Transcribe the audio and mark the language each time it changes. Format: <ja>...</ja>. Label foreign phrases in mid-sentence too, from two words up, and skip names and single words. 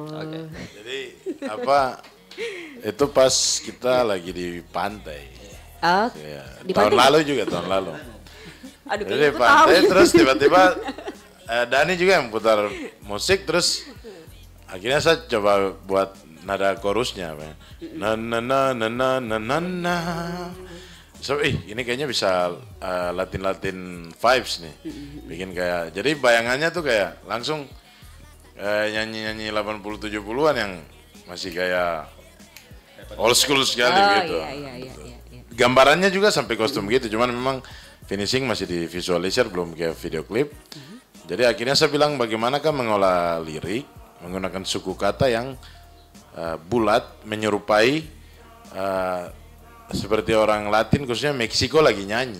<id>Jadi apa itu pas kita lagi di pantai. Oh, Ya, di tahun pantai? lalu juga tahun lalu. Aduh, Jadi kayaknya di aku tahu. pantai terus tiba-tiba Dani juga yang putar musik terus akhirnya saya coba buat nada chorusnya. Na na na na na na na na. So, ini kayaknya bisa Latin vibes nih. Bikin kayak jadi bayangannya tuh kayak langsung nyanyi-nyanyi 80 70-an yang masih kayak</id> <en>old school</en> <id>sekali gitu. Iya. Gambarannya juga sampai kostum gitu, cuman memang finishing masih di visualisir belum kayak video klip. Jadi akhirnya saya bilang bagaimana kan mengolah lirik menggunakan suku kata yang bulat menyerupai seperti orang Latin khususnya Meksiko lagi nyanyi.</id>